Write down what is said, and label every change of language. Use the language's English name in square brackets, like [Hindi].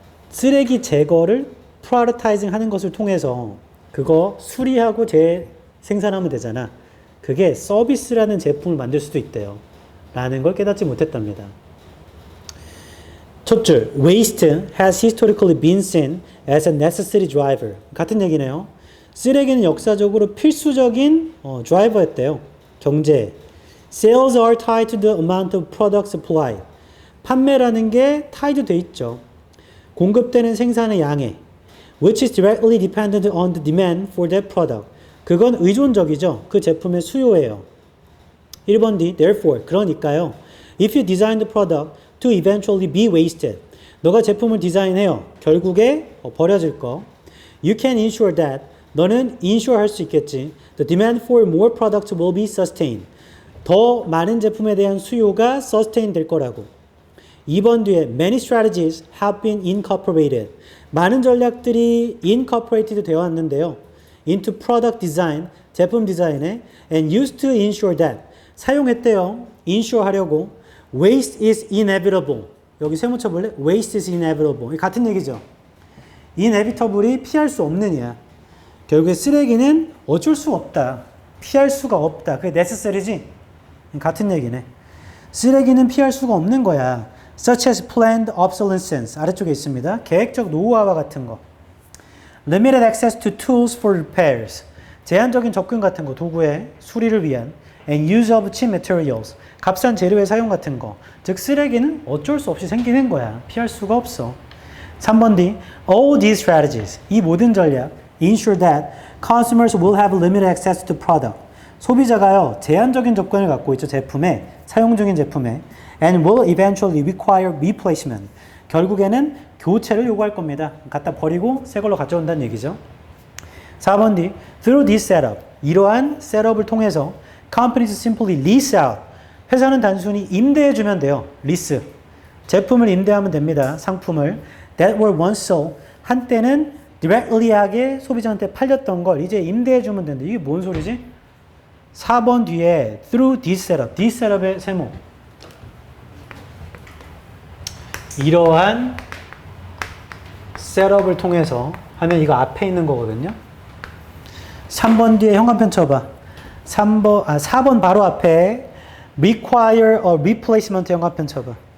[Korean] 쓰레기 제거를 프라이어타이징 하는 것을 통해서 그거 수리하고 재생산하면 되잖아. 그게 서비스라는 제품을 만들 수도 있대요. 라는 걸 깨닫지 못했답니다. 첫 줄, [English] waste has historically been seen as a necessary driver. [Korean] 같은 얘기네요. 쓰레기는 역사적으로 필수적인 드라이버였대요. 경제. [English] Sales are tied to the amount of product supply. [Korean] 판매라는 게 tied 돼 있죠. 공급되는 생산의 양에. [English] Which is directly dependent on the demand for that product. [Korean] 그건 의존적이죠. 그 제품의 수요예요. 1번 D. [English] Therefore. [Korean] 그러니까요. [English] If you design the product to eventually be wasted. [Korean] 너가 제품을 디자인해요. 결국에 버려질 거. [English] You can ensure that. [Korean] 너는 ensure 할 수 있겠지. [English] The demand for more products will be sustained. [Korean] 더 많은 제품에 대한 수요가 sustain 될 거라고. 2번 뒤에 [English] many strategies have been incorporated. [Korean] 많은 전략들이 incorporated 되어 왔는데요. [English] into product design, [Korean] 제품 디자인에 [English] and used to ensure that. [Korean] 사용했대요. ensure 하려고. [English] waste is inevitable. [Korean] 여기 세모 쳐볼래? [English] waste is inevitable. [Korean] 같은 얘기죠. inevitable이 피할 수 없는 이야. 결국에 쓰레기는 어쩔 수 없다. 피할 수가 없다. 그게 necessary지? 같은 얘기네. 쓰레기는 피할 수가 없는 거야. [English] such as planned obsolescence. [Korean] 아래쪽에 있습니다. 계획적 노후화와 같은 거. [English] limited access to tools for repairs. [Korean] 제한적인 접근 같은 거, 도구의 수리를 위한 [English] and use of cheap materials. [Korean] 값싼 재료의 사용 같은 거. 즉 쓰레기는 어쩔 수 없이 생기는 거야. 피할 수가 없어. 3번 D. [English] All these strategies. [Korean] 이 모든 전략 [English] ensure that consumers will have limited access to product. [Korean] 소비자가요, 제한적인 접근을 갖고 있죠. 제품에, 사용 중인 제품에. [English] And will eventually require replacement. [Korean] 결국에는 교체를 요구할 겁니다. 갖다 버리고 새 걸로 가져온다는 얘기죠. [English] 4번 D. Through this setup. [Korean] 이러한 셋업을 통해서 [English] companies simply lease out. [Korean] 회사는 단순히 임대해주면 돼요. [English] lease. [Korean] 제품을 임대하면 됩니다. 상품을. [English] That were once sold. [Korean] 한때는 directly하게 소비자한테 팔렸던 걸 이제 임대해주면 된다. 이게 뭔 소리지? 4번 뒤에 [English] through this setup. [Korean] this setup의 세모. 이러한 셋업을 통해서 하면 이거 앞에 있는 거거든요. 3번 뒤에 현관펜 쳐봐. 4번 바로 앞에 [English] require a replacement [Korean] 현관펜 쳐봐.